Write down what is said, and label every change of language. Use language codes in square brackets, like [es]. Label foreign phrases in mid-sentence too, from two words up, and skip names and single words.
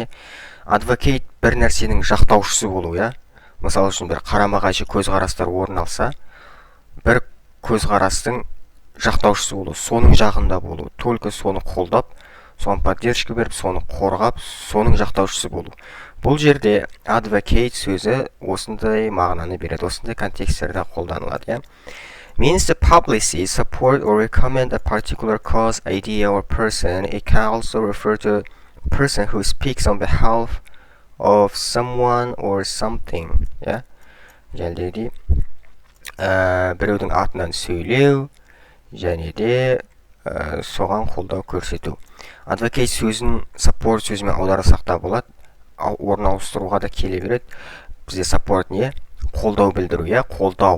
[kk] Advocate бір нәрсенің жақтаушысы болу, Мысалы үшін бір қарама-қайшы көзқарастар орын алса, бір көзқарастың жақтаушысы болу, соның жағында болу, только соны қолдап, соны поддержка беріп, соны қорғап, соның жақтаушысы болу. Бұл жерде advocate сөзі осындай мағынаны береді, осындай контексттерде қолданылады. [en] Means to publicly support or recommend a particular cause, idea or person. It can also refer to a person who speaks on behalf of someone or something. [kk] Жәлдеді біреудің атынан сөйлеу, және де соған қолдау көрсету. Advocate сөзін support сөзімен аударсақ та болады, орын ауыстыруға да келе береді. Бізде support не? Қолдау білдіру, қолдау.